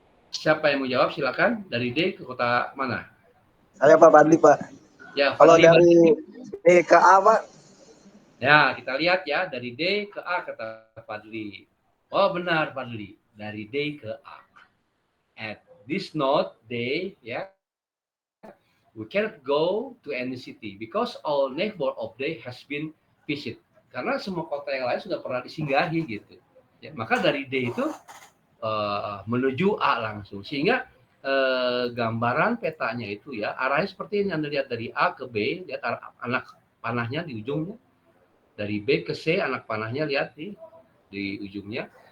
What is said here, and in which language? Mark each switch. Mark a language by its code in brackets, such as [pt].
[id] Siapa yang mau jawab? Silakan. Dari D ke kota mana? Saya Pak Fadli Pak. Ya, Kalau Fadli. dari D ke A Pak. Ya, kita lihat ya dari D ke A kata Fadli. Oh benar Fadli, dari D ke A. [en] At this note D ya, we cannot go to any city because all neighbor of D has been visit. [id] Karena semua kota yang lain sudah pernah disinggahi gitu. Ya, maka dari D itu menuju A langsung. Sehingga gambaran petanya itu ya arahnya seperti ini. Anda lihat dari A ke B, lihat anak panahnya di ujungnya. Dari B ke C anak panahnya lihat di ujungnya.